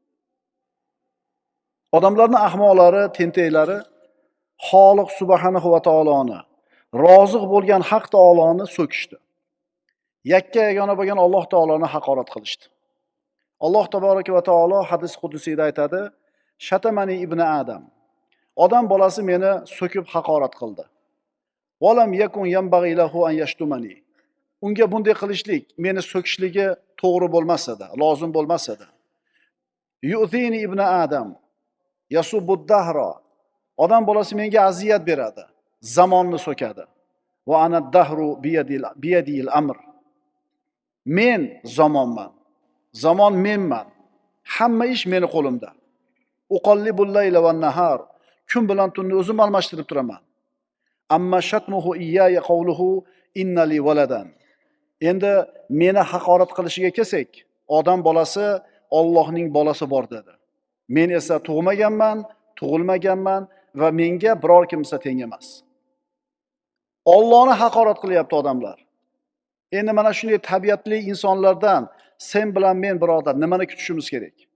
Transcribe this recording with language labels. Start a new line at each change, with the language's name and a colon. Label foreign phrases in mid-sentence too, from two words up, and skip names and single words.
Uzbek: Odamlarning ahmoqlari, tentaklari Xoliq subhanahu va taoloni, roziq bo'lgan Haq taoloni so'kishdi. Yakka yagona bo'lgan Alloh taoloni haqorat qilishdi. Alloh
Arabic: تبارك وتعالى
Uzbek: hadis qudusiyda aytadi:
Arabic: "شتمني ابن آدم.
Uzbek: Odam bolasi meni so'kib haqorat qildi.
Arabic: ولم يكن ينبغي له أن يشتمني.
Uzbek: Unga bunday qilishlik, meni so'kishligi to'g'ri bo'lmas edi, lozim bo'lmas edi.
Arabic: يؤذيني ابن آدم يسب الدهر.
Uzbek: Odam bolasi menga aziyat beradi, zamonni so'kadi.
Arabic: وأنا الدهر بيدي الأمر.
Uzbek: Men zamonman. Zamon menman. Hamma ish meni qo'limda.
Arabic: أقلب الليل والنهار.
Uzbek: Kun bilan tunni o'zim almashtirib turaman.
Arabic: وأما شتمه إياي فقوله إن لي ولدا.
Uzbek: Endi meni haqorat qilishiga kelsak, odam bolasi Allohning bolasi bor dedi. Men esa tug'maganman, tug'ilmaganman va menga biror kimsa teng emas. Allohni haqorat qilyapti odamlar. Endi mana shunday tabiatli insonlardan sen bilan men birodar nimani kutishimiz kerak?